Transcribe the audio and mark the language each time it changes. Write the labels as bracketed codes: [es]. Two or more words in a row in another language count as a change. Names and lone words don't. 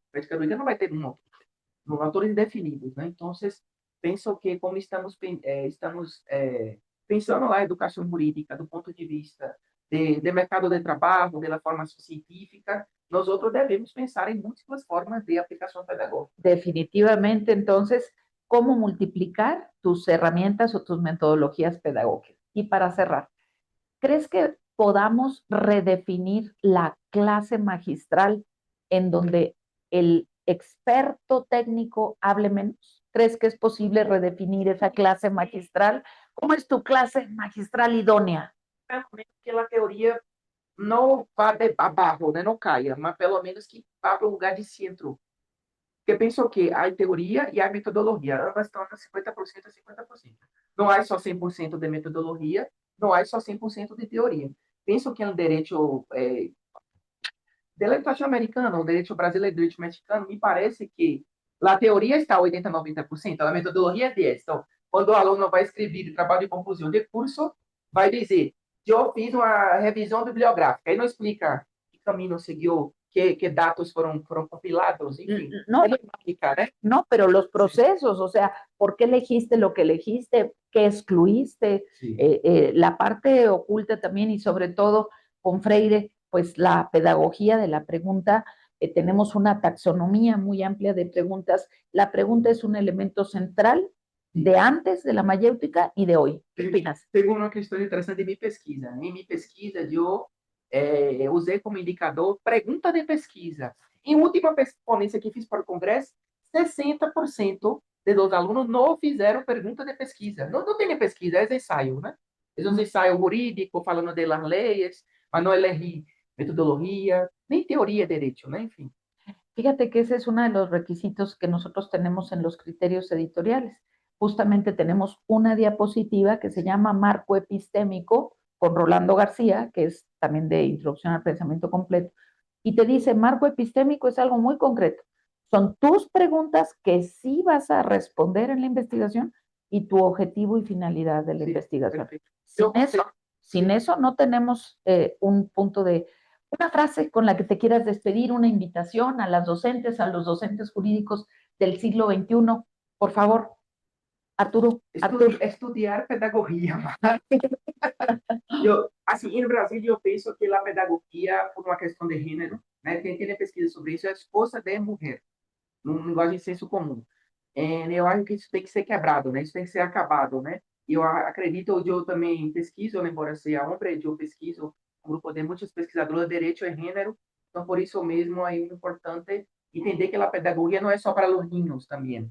[pt] Praticamente não vai ter autores definidos, né? Então, penso que como estamos pensando lá a educação jurídica do ponto de vista de mercado de trabalho, da formação científica, nós outros devemos pensar em múltiplas formas de aplicação pedagógica. [es] Definitivamente, entonces, ¿cómo multiplicar tus herramientas o tus metodologías pedagógicas? Y para cerrar, ¿crees que podamos redefinir la clase magistral en donde el experto técnico hable menos? ¿Crees que es posible redefinir esa clase magistral? ¿Cómo es tu clase magistral idónea? [pt] Que a teoria não vá abaixo, né? Não caia, mas pelo menos que vá para o lugar de centro. Porque penso que a teoria e a metodologia, ambas estão a 50% a 50%. Não há só 100% de metodologia, não há só 100% de teoria. Penso que no direito latino-americano, o direito brasileiro, o direito mexicano, me parece que a teoria está 80, 90%, a metodologia é 10%. Então, quando o aluno vai escrever trabalho de conclusão de curso, vai dizer, eu fiz uma revisão bibliográfica, aí não explica que caminho seguiu, [es] que datos fueron compilados, en fin. No, explicar, ¿eh? No, pero los procesos, o sea, ¿por qué elegiste lo que elegiste? ¿Qué excluiste? Sí. La parte oculta también y sobre todo con Freire, pues la pedagogía de la pregunta, tenemos una taxonomía muy amplia de preguntas. La pregunta es un elemento central de antes de la mayéutica y de hoy. ¿Qué opinas? [pt] Tengo uma questão interessante de minha pesquisa. Em minha pesquisa, eu usei como indicador pergunta de pesquisa. Em última ponência que fiz para o Congresso, 60% dos alunos não fizeram pergunta de pesquisa. Não tem pesquisa, é ensaio, né? É um ensaio jurídico, falando [es] de las leyes, [pt] mas não elegí metodologia, nem teoria de direito, né? Enfim. [es] Fíjate que ese es uno de los requisitos que nosotros tenemos en los criterios editoriales. Justamente tenemos una diapositiva que se llama Marco Epistémico con Rolando García, que es también de Introducción al Pensamiento Completo, y te dice, marco epistémico es algo muy concreto. Son tus preguntas que sí vas a responder en la investigación y tu objetivo y finalidad de la investigación. Sin eso no tenemos un punto de una frase con la que te quieras despedir, una invitación a las docentes, a los docentes jurídicos del siglo XXI. Por favor, Arturo. Estudiar pedagogia. [pt] Assim, no Brasil, eu penso que a pedagogia, por uma questão de gênero, né, quem tem pesquisa sobre isso é esposa de mulher, num linguagem de senso comum. Eu acho que isso tem que ser quebrado, né? Isso tem que ser acabado, né? Eu acredito, eu também pesquiso, embora seja homem, eu pesquiso um grupo de muitos pesquisadores de direito e gênero, então por isso mesmo é importante entender que a pedagogia não é só para os ninhos também.